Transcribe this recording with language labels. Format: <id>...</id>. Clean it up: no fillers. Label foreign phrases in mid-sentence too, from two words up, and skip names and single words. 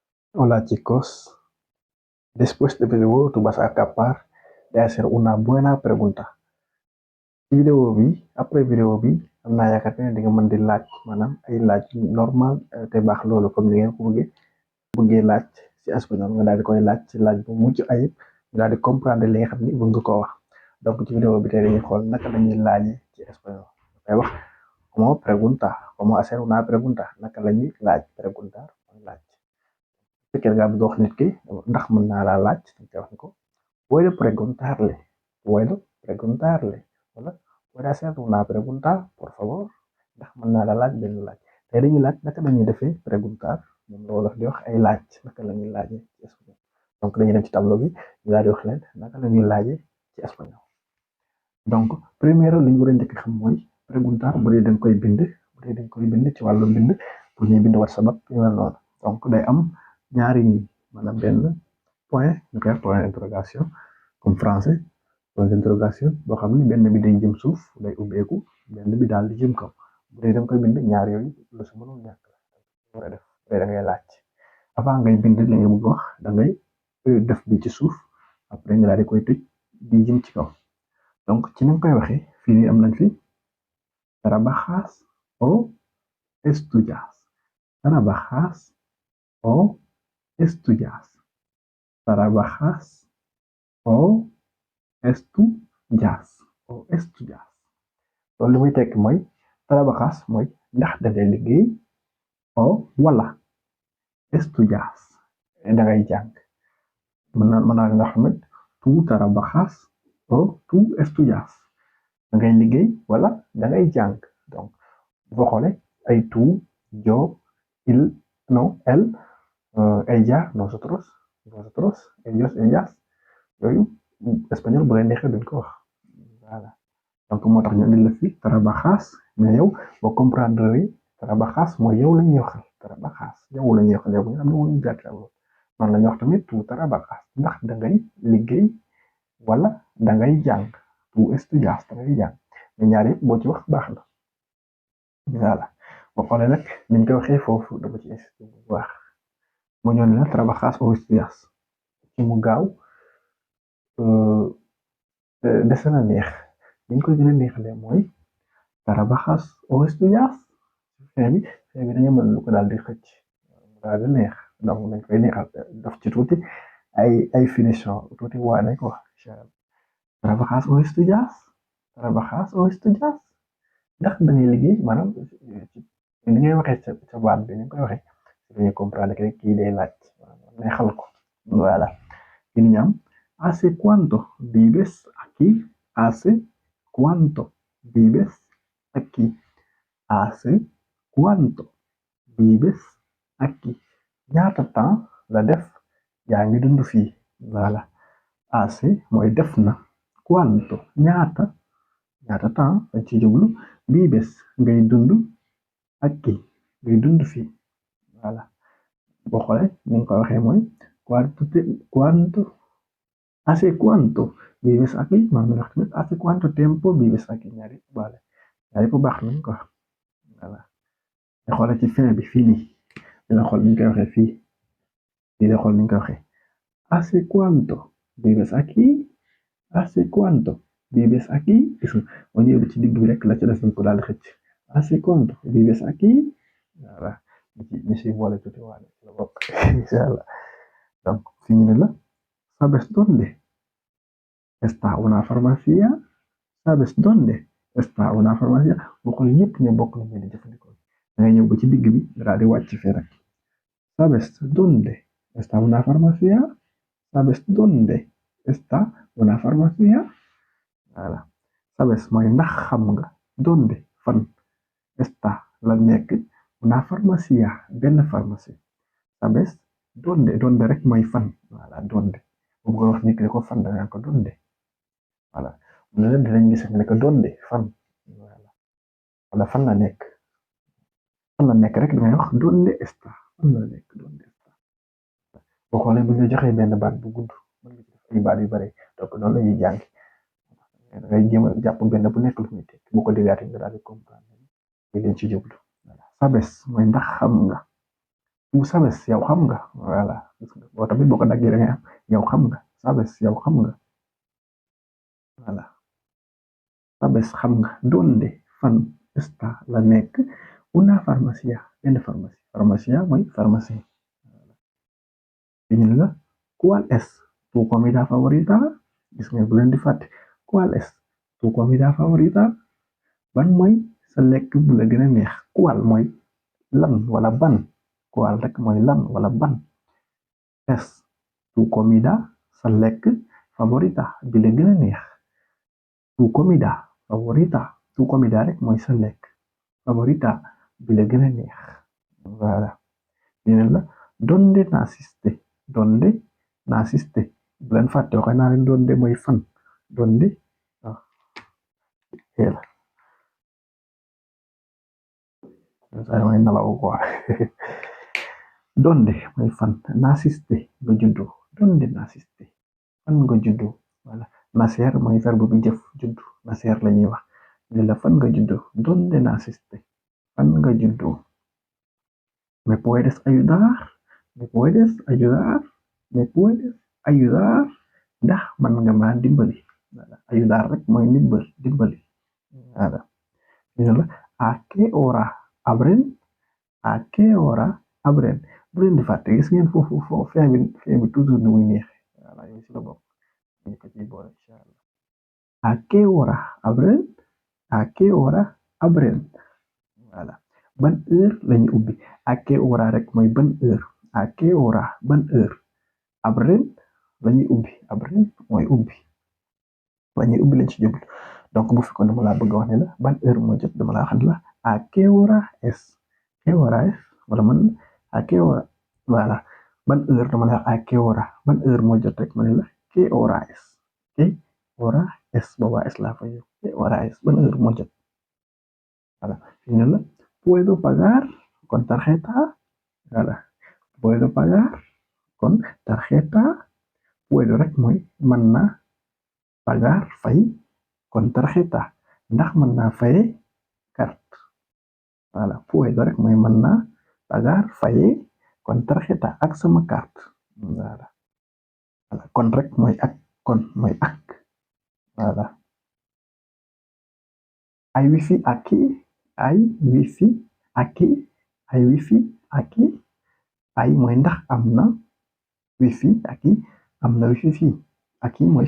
<es>Hola chicos, después de video tú vas a acabar de hacer una buena pregunta.</es> <wo>Ci vidéo bi après vidéo bi am naa yaakaar ne di nga mën di laaj maanaam ay laaj normal te baax loolu comme ni ngeen ko bëggee laaj ci espagnol nga daal di koy laaj ci laaj bu mucc ayib nga daal di comprendre li nga xam ni bëgg nga koo wax. Donc ci vidéo bi tey dañuy xool naka lañuy laajee ci espagnol dafay wax</wo> <es>como pregunta como hacer una pregunta</es> <wo>naka lañuy laaj preguntar mooy laaj. Bu fekkee nga bëgg wax nit ki ndax mën naa laa laaj dañ koy wax ni ko</wo> <es>puedo preguntarle</es> <wo>wala</wo> <es>puede hacer una pregunta por favor</es> <wo>ndax mën naa la laaj benn laaj tey dañuy laaj naka lañuy defee preguntar moom la wolof di wax ay laaj naka lañuy laajee ci espagnol donc dañuy dem ci tableau bi ñu daal di wax leen naka lañuy laajee ci espagnol donc première li ñu war a njëkk xam mooy preguntar bu dee dañ koy bind bu dee dañ koy bind ci wàllu bind pour ñuy bind WhatsApp ak yu mel noonu donc day am ñaari maanaam benn point ñu koy</wo> <fr>point d'interrogation comme français point d'interrogation</fr> <wo>boo xam ne benn bi day jëm suuf day ubbeeku benn bi daal di jëm kaw bu dee da nga koy bind ñaar yooyu lu si mënul ñàkk la war a def bu dee da ngay laaj avant ngay bind li nga bëgg wax da ngay def bi ci suuf après nga daal di koy tëj di jëm ci kaw donc ci nañ koy waxee fii nii am nañ fi</wo> <es>trabajas o estudias trabajas o estudias trabajas o estudias o estudias</es> <wo>loolu li muy tekk mooy trabajas mooy ndax da ngay liggéey o wala estudias da ngay jàng mën naa nga xam ne</wo> <es>tu trabajas o tu estudias</es> <wo>da ngay liggéey wala da ngay jàng donc boo xoolee ay</wo> <es>tu yo il no él ella nosotros vosotros ellos ellas</es> <wo>yooyu espagnol bu leen neexee duñ ko wax voilà donc moo tax ñu indi la fi trabajas mais yow boo comprendre ni trabajas mooy yow la ñuy waxal trabajas yow la ñuy waxal yow nga xam ne moo ñu jàkkaarloo man la ñu wax tamit</wo> <es>tu trabajas</es> <wo>ndax da ngay liggéey wala da ngay jàng</wo> <es>tu estudias</es> <wo>da ngay jàng mais ñaar yëpp boo ci wax baax na voilà boo xoolee nag niñ ko waxee foofu dama ci insisté bu baax moo ñëw ne la</wo> <es>trabajas o estudias</es> <wo>ci mu gaaw dese na neex niñ koy gën a neexalee mooy</wo> <es>trabajas o estudias</es> <wo>fin bi dañu mën lu ko daal di xëcc mu daal di neex donc dañ koy neexal daf ci tuuti ay finition tuuti waa nañ ko wax</wo> <es>trabajas o estudias trabajas o estudias</es> <wo>ndax da ngay liggéey maanaam li ngay waxee sa baat bi ni koy waxee dañuy comprendre que kii day laaj neexal ko voilà ki ñu am</wo> <es>hace cuánto vives aquí hace cuánto vives aquí hace cuánto vives aquí</es> <wo>ñaata temps la def yaa ngi dund fii voilà hace mooy def na cuánto ñaata temps lañ ci jublu vives ngay dund aquí ngay dund fii voilà boo xoolee ni nga ko waxee mooy</wo> <es>cuánto hace cuánto vives aquí</es> <wo>maanaam wax tamit</wo> <es>hace cuánto tiempo vives aquí</es> <wo>ñaari bu baax nañ ko voilà nga xoolee ci fin bi fii nii dina xool ni ñu koy waxee fii da xool ni ñu koy waxee</wo> <es>hace cuánto vives aquí hace cuánto vives aquí</es> <wo>gis nga moo ñëw ci digg bi rek la ci des nañ ko daal di xëcc</wo> <es>hace cuánto vives aquí</es> <wo>voilà ñu si boole tuuti waale la bokk</wo> <ar>incha allah</ar> <wo>donc fii ñu ne la</wo> <es>sabes dónde está una farmacia sabes dónde está una farmacia</es> <wo>boo xoolee ñëpp ñoo bokk nañu di jëfandikoo da ngay ñëw ba ci digg bi nga daal di wàcc fii rek sabes</wo> <es>dónde está una farmacia sabes dónde está una farmacia</es> <wo>voilà sabes mooy ndax xam nga dónde fan está la nekk</wo> <es>una farmacia</es> <wo>benn pharmacie</wo> <es>sabes dónde</es> <wo>rek mooy fan voilà dónde boobu nga wax nit ki ko fan da nga ko dónde voilà mu ne leen dinañ gis ne ko dónde fan voilà wala fan la nekk rek dangay wax</wo> <es>dónde está</es> <wo>fan la nekk</wo> <es>dónde está</es> <wo>boo xoolee bu ñu joxee benn baat bu gudd mën nga ci def ay baat yu bari donc noonu la ñuy jàng da ngay jéem a jàpp benn bu nekk lu muy tekk boo ko déggaatee nga daal di comprendre li leen ci jublu voilà sabes mooy ndax xam nga</wo> <es>tú sabes</es> <wo>yow xam nga voilà boo tamit boo ko daggee da ngay am yow xam nga sabes yow xam nga voilà sabes xam nga donde fan está la nekk</wo> <es>una farmacia</es> <wo>benn pharmacie farmacia mooy pharmacie ñu la</wo> <es>cuál es tu comida favorita</es> <wo>gis nga bu leen di fàtte</wo> <es>cuál es tu comida favorita</es> <wo>ban mooy sa lekk bu la gën a neex cuál mooy lan wala ban cuál rek mooy lan wala ban</wo> <es>es tu comida</es> <wo>sa lekk favorita bi la gën a neex</wo> <es>tu comida favorita tu comida</es> <wo>rek mooy sa lekk favorita bi la gën a neex voilà ñu la</wo> <es>donde naciste donde naciste</es> <wo>bu leen fàtte waxee naa leen donde mooy fan donde ah yéla saya mooy nalaw quoi donde mooy fan naciste nga juddu</wo> <es>donde naciste</es> <wo>fan nga juddu voilà nacer mooy verbe bi jëf juddu nacer la ñuy wax ne la fan nga juddu</wo> <es>donde naciste</es> <wo>fan nga juddu</wo> <es>me puedes ayudar me puedes ayudar me puedes ayudar</es> <wo>ndax man nga ma dimbali voilà ayudar rek mooy dimbali voilà ñu la</wo> <es>a qué hora abren a qué hora abren</es> <wo>bu leen di fàtte gis ngeen foofu fin bi toujours ni muy neexe voilà yow si la bokk ñu ko ciy boole</wo> <ar>incha allah</ar> <es>a qué hora abren a qué hora abren</es> <wo>voilà ban heure lañu ubbi</wo> <es>a qué hora</es> <wo>rek mooy ban heure</wo> <es>a qué hora</es> <wo>ban heure abren lañuy ubbi abren mooy ubbi lañuy ubbi lañ ci jublu donc bu fekkoon dama laa bëgg wax ne la ban heure moo jot dama laa xam ne la</wo> <es>a qué hora es qué hora es</es> <wo>wala man</wo> <es>a qué hora</es> <wo>voilà ban heure dama la</wo> <es>a qué hora</es> <wo>ban heure moo jot rek ma ne la</wo> <es>qué hora</es> <wo>es booba es laa fa yow</wo> <es>qué hora es</es> <wo>ban heure moo jot voilà fi ne la</wo> <es>puedo pagar con tarjeta</es> <wo>voilà</wo> <es>puedo pagar con tarjeta</es> <wo>puedo rek mooy mën na pagar fay</wo> <es>con tarjeta</es> <wo>ndax mën naa faye carte voilà puedo rek mooy mën naa pagar faye</wo> <es>con tarjeta</es> <wo>ak sama carte voilà kon rek mooy ak kon mooy ak voilà</wo> <es>hay wifi aquí hay wifi aquí hay wifi aquí hay</es> <wo>mooy ndax am na</wo> <es>wifi aquí</es> <wo>am na wifi fii</wo> <es>aquí mooy</es>